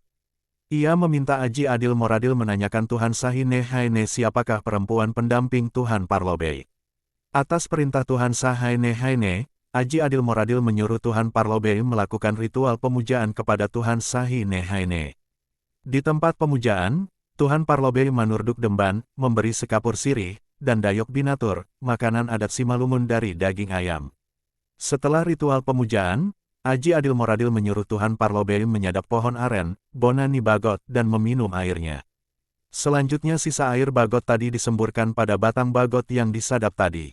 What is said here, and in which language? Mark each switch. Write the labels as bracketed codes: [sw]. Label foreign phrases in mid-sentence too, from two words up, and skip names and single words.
[id] Ia meminta Aji Adil Moradil menanyakan Tuhan Sahine Haine siapakah perempuan pendamping Tuhan Parlobei. Atas perintah Tuhan Sahine Haine, Aji Adil Moradil menyuruh Tuhan Parlobei melakukan ritual pemujaan kepada Tuhan Sahine Haine. Di tempat pemujaan, Tuhan Parlobei [bts] manurduk demban, [id] memberi sekapur sirih, dan dayok binatur, makanan adat Simalungun dari daging ayam. Setelah ritual pemujaan, Aji Adil Moradil menyuruh Tuhan Parlobei menyadap pohon aren, Bonani Bagot, dan meminum airnya. Selanjutnya sisa air bagot tadi disemburkan pada batang bagot yang disadap tadi.